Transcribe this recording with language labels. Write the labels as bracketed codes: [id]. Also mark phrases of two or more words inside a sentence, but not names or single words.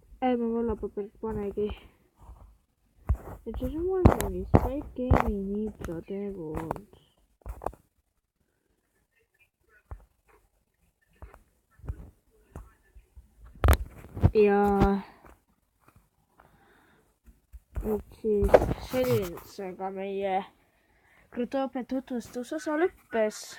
[et] ma vallapaberit panegi. [en] Et just wondering if that game needs a devil. [et] Ja et siis sellisega meie Grutopia tutvustusosa lõppes.